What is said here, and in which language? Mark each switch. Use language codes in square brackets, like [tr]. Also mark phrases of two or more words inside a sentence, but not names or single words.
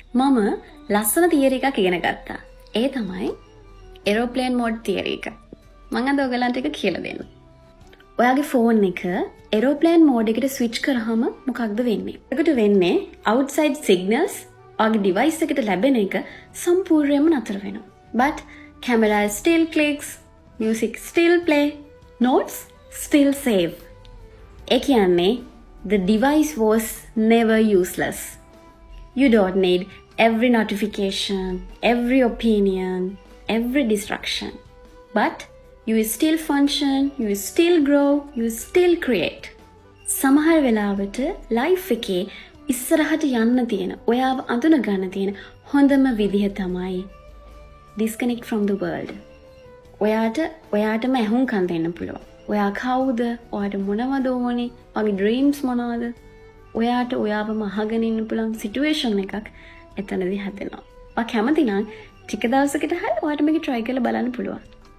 [si] මම ලස්සන තියරි එකක් ඉගෙන ගත්තා. ඒ තමයි [en] aeroplane mode theory [si] එක. මම අද ඔයගලන්ට එක කියලා දෙන්න. ඔයාගේ ෆෝන් එක [en] aeroplane mode [si] එකට ස්විච් කරාම මොකක්ද වෙන්නේ? ඒකට වෙන්නේ [en] outside signals [si] ඔයාගේ device එකට ලැබෙන එක සම්පූර්ණයෙන්ම නතර වෙනවා. [en] But camera still clicks, music still play, notes still save. [si] ඒ කියන්නේ [en] the device was never useless. You don't need every notification, every opinion, every distraction. But you will still function, you will still grow, you will still create. [si] සමහර වෙලාවට life එකේ ඉස්සරහට යන්න තියෙන, ඔයාව අඳුන ගන්න තියෙන හොඳම විදිහ තමයි [en] disconnect from the world. [si] ඔයාටම ඇහුම්කන් දෙන්න පුළුවන්. ඔයා කවුද? ඔයාට මොනවද ඕනේ? ඔයාගේ dreams මොනවද? ඔයාට ඔයාවම අහගෙන ඉන්න පුළුවන් සිටුේෂන් එකක් එතනදී හැදෙනවා. ඔයා කැමති නම් ටික දවසකට හරි ඔයාට මේක try කරලා බලන්න පුළුවන්.